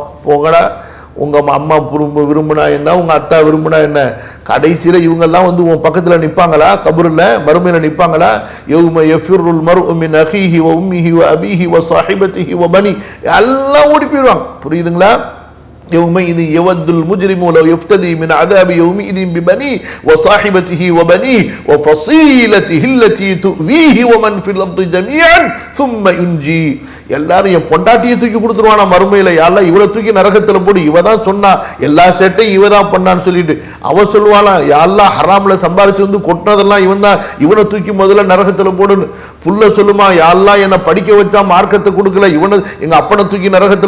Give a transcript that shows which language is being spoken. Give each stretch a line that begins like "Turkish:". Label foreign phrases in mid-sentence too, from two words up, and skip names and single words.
Tamil: போங்கடா, உங்க அம்மா விரும்புனா என்ன, உங்க அத்தா விரும்புனா என்ன? கடைசியில இவங்கெல்லாம் உன் பக்கத்துல நிப்பாங்களா? கபூர்ல மறுமையில நிப்பாங்களா?
Arabic: يوم يفر المرء من أخيه وأمه وأبيه وصاحبته وبني,
Tamil: எல்லாம் ஓடி போயிடுவாங்க. புரியுதுங்களா?
Arabic: يومئذ يود المجرم لو يفتدي من عذاب يومئذ ببنيه وصاحبته وبنيه وفصيلته التي تؤويه ومن في الأرض جميعا ثم ينجي.
Tamil: எல்லாரும் என் பொண்டாட்டியை தூக்கி கொடுத்துருவானா மறுமையில. யாரெல்லாம் இவரை தூக்கி நரகத்துல போடு, இவ தான் சொன்னா, எல்லா சேட்டையும் இவ தான் பண்ணான்னு சொல்லிட்டு அவ சொல்லுவானா, யாரெல்லாம் ஹராம்ல சம்பாரிச்சு கொட்டினதெல்லாம் இவன் தான், இவனை தூக்கி முதல்ல நரகத்துல போடுன்னு. புள்ள சொல்லுமா, யாரெல்லாம் என்னை படிக்க வச்சா மார்க்கத்தை கொடுக்கல, இவனை எங்க அப்பனை தூக்கி நரகத்துல.